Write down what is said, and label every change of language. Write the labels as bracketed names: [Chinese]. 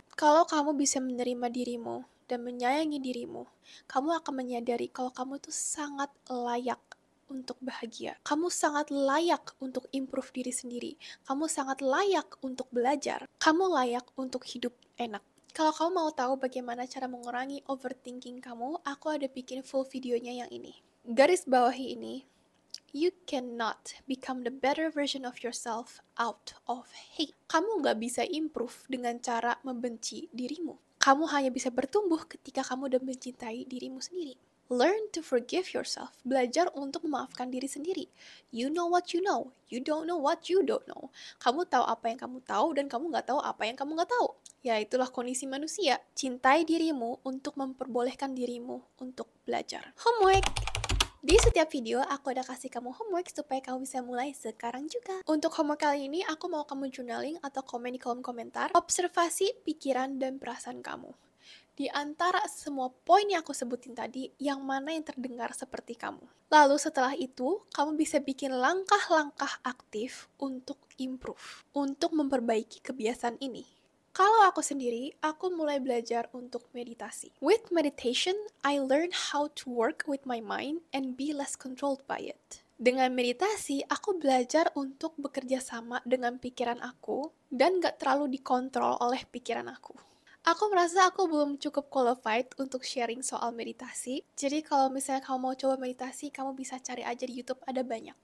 [Indonesian] Kalau kamu bisa menerima dirimu dan menyayangi dirimu, kamu akan menyadari kalau kamu tuh sangat layak untuk bahagia. Kamu sangat layak untuk improve diri sendiri. Kamu sangat layak untuk belajar. Kamu layak untuk hidup enak. Kalau kamu mau tahu bagaimana cara mengurangi overthinking kamu, aku ada bikin full videonya yang ini. Garis bawahi ini, [English] you cannot become the better version of yourself out of hate. [Indonesian] Kamu nggak bisa improve dengan cara membenci dirimu. Kamu hanya bisa bertumbuh ketika kamu udah mencintai dirimu sendiri. [English] Learn to forgive yourself. [Indonesian] Belajar untuk memaafkan diri sendiri. [English] You know what you know. You don't know what you don't know. [Indonesian] Kamu tahu apa yang kamu tahu dan kamu nggak tahu apa yang kamu nggak tahu. Ya itulah kondisi manusia. Cintai dirimu untuk memperbolehkan dirimu untuk belajar. Homework! Di setiap video, aku udah kasih kamu homework supaya kamu bisa mulai sekarang juga. Untuk homework kali ini, aku mau kamu journaling atau komen di kolom komentar, observasi pikiran dan perasaan kamu. Di antara semua poin yang aku sebutin tadi, yang mana yang terdengar seperti kamu. Lalu setelah itu, kamu bisa bikin langkah-langkah aktif untuk improve, untuk memperbaiki kebiasaan ini. Kalau aku sendiri, aku mulai belajar untuk meditasi. [English] With meditation, I learn how to work with my mind and be less controlled by it. [Indonesian] Dengan meditasi, aku belajar untuk bekerja sama dengan pikiran aku dan gak terlalu dikontrol oleh pikiran aku. Aku merasa aku belum cukup qualified untuk sharing soal meditasi. Jadi kalau misalnya kamu mau coba meditasi, kamu bisa cari aja di YouTube, ada banyak.